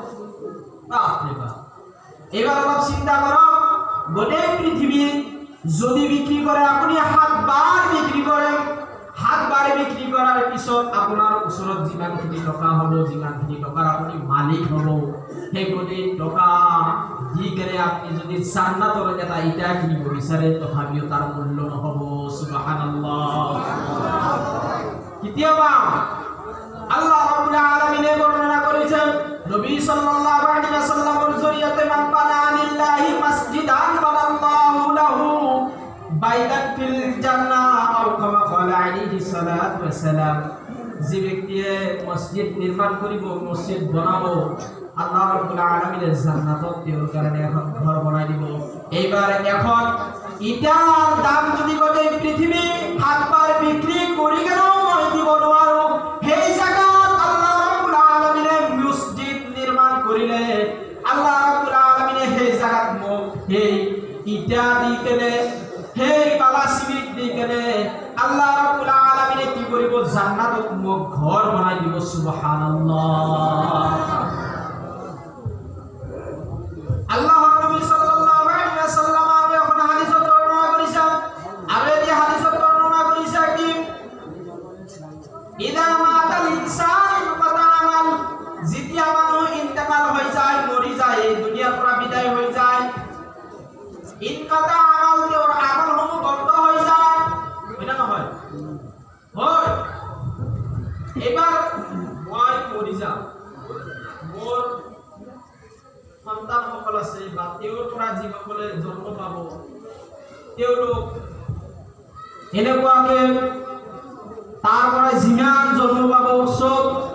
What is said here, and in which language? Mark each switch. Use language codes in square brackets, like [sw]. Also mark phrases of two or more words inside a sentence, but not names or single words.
[as] এইবাৰ অলপ চিন্তা কৰক, গোটেই পৃথিৱী যদি বিক্ৰী কৰে, আপুনি 7 বাৰ বিক্ৰী কৰে, 7 বাৰ বিক্ৰী কৰাৰ পিছত আপোনাৰ ওচৰত যিমানখিনি টকা হ'ব, যিমানখিনি টকাৰ আপুনি মালিক হ'ব, সেই গোটেই টকা দি কেনে আপুনি যদি জান্নাতৰ এটা ইটা কিনিব বিচাৰে, তথাপিও তাৰ মূল্য নহ'ব। সুবহানাল্লাহ। কেতিয়াবা আল্লাহ ৰাব্বুল আলামিনে বৰ্ণনা কৰিছেন, নবী সাল্লাল্লাহু আলাইহি ওয়াসাল্লামৰ জৰিয়তে, [ar] من بنى لله مسجدا بنى الله له بيتا في الجنة، أو كما قال عليه الصلاة والسلام. [as] যে ব্যক্তিয়ে মছজিদ নিৰ্মাণ কৰিব, মছজিদ বনাব, আল্লাহ ৰাব্বুল আলামিনে জান্নাতত তেওঁৰ কাৰণে এখন ঘৰ বনাই দিব। এইবাৰ এখন ইটাৰ দাম যদি গোটেই পৃথিৱী 7 বাৰ বিক্ৰী কৰি কেনেও মই দিব নোৱাৰো, সেই জায়গাত আল্লাহ ৰাব্বুল আলামিনে মছজিদ নিৰ্মাণ কৰিলে, আল্লাহ ৰাব্বুল আলামিনে সেই জায়গাত মোক সেই ইটা দি কেনে, সেই বালা চিমেণ্ট দি কেনে আল্লাহ ৰাব্বুল আলামিনে কি কৰিব? জান্নাতত মোক ঘৰ বনাই দিব। সুবহানাল্লাহ। আল্লাহৰ নবী সাল্লাল্লাহু আলাইহি ওয়াসাল্লাম এখন হাদিসত বৰ্ণনা কৰিছে, আৰু এই হাদিসত বৰ্ণনা কৰিছে কি [ar] إذا مات الإنسان انقطع عمل, [as] যেতিয়া মানুহ ইন্তেকাল হৈ যায়, মৰি যায়, এই দুনিয়াৰ পৰা বিদায় হৈ যায়, [ar] انقطع عمل, [as] তেওঁৰ আমলসমূহ বন্ধ হৈ যায়, হয় না নহয়? হয়। এবাৰ মই মৰি যাম, মোৰ সন্তানসকল আছে বা তেওঁৰ পৰা যিসকলে জন্ম পাব, তেওঁলোক এনেকুৱাকে তাৰ পৰা যিমান জন্ম পাব চব